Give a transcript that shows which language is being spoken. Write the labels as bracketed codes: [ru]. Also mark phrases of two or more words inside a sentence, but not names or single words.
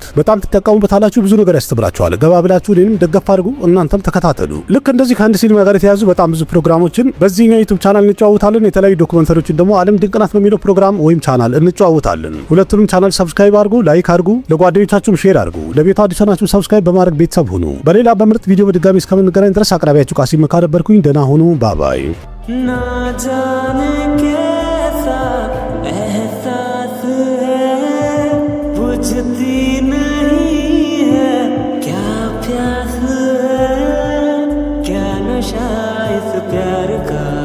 [am] በጣም ትጠቀሙበታላችሁ። ብዙ ነገር ያስተምራችኋል። ገባ ብላችሁ እኔንም ደገፍ አድርጉ፣ እናንተም ተከታተሉ። ልክ እንደዚህ ከህንድ ሲኒማ ጋር የተያዙ በጣም ብዙ ፕሮግራሞችን በዚህኛው [en] YouTube channel [am] እንጨዋወታለን። የተለያዩ ዶክመንተሪዎችን ደግሞ ዓለም ድንቅ ናት በሚለው ፕሮግራም ወይም ቻናል እንጨዋወታለን። ሁለቱንም ቻናል ሰብስክራይብ አድርጉ፣ ላይክ አድርጉ፣ ለጓደኞቻችሁም ሼር አድርጉ። ለቤቱ አዲስ ሆናችሁ ሰብስክራይብ በማድረግ ቤተሰብ ሁኑ። በሌላ በምርጥ ቪዲዮ በድጋሚ እስከምንገናኝ ድረስ አቅራቢያችሁ ቃሲም መካ ነበርኩኝ። ደህና ሁኑ። ባባይ [hi] ना जाने कैसा एहसास है बुझती नहीं है क्या प्यास है क्या नशा इस प्यार का